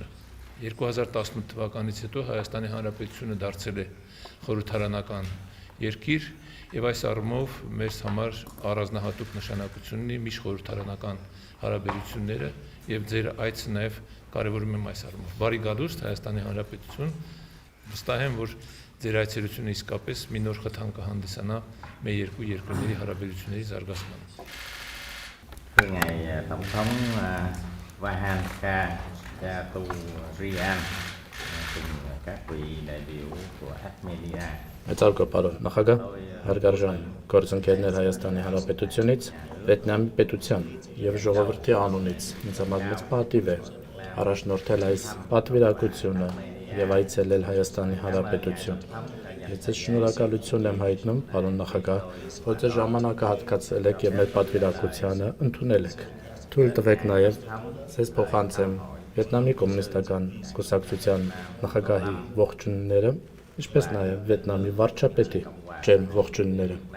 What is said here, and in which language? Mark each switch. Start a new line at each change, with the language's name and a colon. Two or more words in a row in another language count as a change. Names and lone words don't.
Armenian: 2018 թվականից հետո Հայաստանի Հանրապետությունը դարձել է խորհրդարանական երկիր եւ այս առումով մեզ համար առանձնահատուկ նշանակություն ունի միջխորհրդարանական հարաբերությունները եւ ձեր այցը նաեւ կարեւորում եմ այս առումով։ Բարի գալուստ Հայաստանի Հանրապետություն, վստահ եմ, որ ձեր այցելությունը իսկապես մի նոր խթան կհանդիսանա մեր երկու երկրների հարաբերությունների զարգացմանը։
Vietnamese: Ngày Tổng thống Vahan Katu Rian cùng các vị đại biểu của Armenia.
Armenian: Մեծարգո պարոն նախագահ, հարգարժան գործընկերներ Հայաստանի Հանրապետությունից, Վիետնամի պետության եւ ժողովրդի անունից ինձ համար մեծ պատիվ է առաջնորդել այս պատվիրակությունը եւ այցելել Հայաստանի Հանրապետություն։ Ես ձեզ շնորհակալություն եմ հայտնում, պարոն նախագահ, որ ձեր ժամանակը հատկացրել եք եւ մեր պատվիրակությանը ընդունել եք։ Թույլ տվեք նաեւ ձեզ փոխանցեմ Վիետնամի կոմունիստական կուսակցության նախագահի ողջույնները, ինչպես նաեւ Վիետնամի վարչապետի ջերմ ողջույնները։